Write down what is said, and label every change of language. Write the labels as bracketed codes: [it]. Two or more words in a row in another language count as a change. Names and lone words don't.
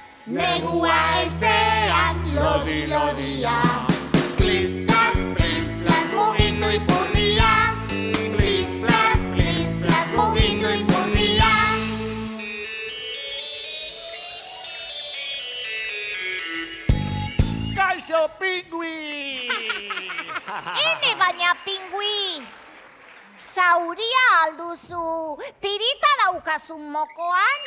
[eu] negua heltzean lodi-lodia. Plis-plas, plis-plas, mugitu ipurdia. Plis-plas, plis-plas, mugitu ipurdia. Kaixo, pingui! Ene baina pingui! Zauria alduzu, tirita daukazun mokoan?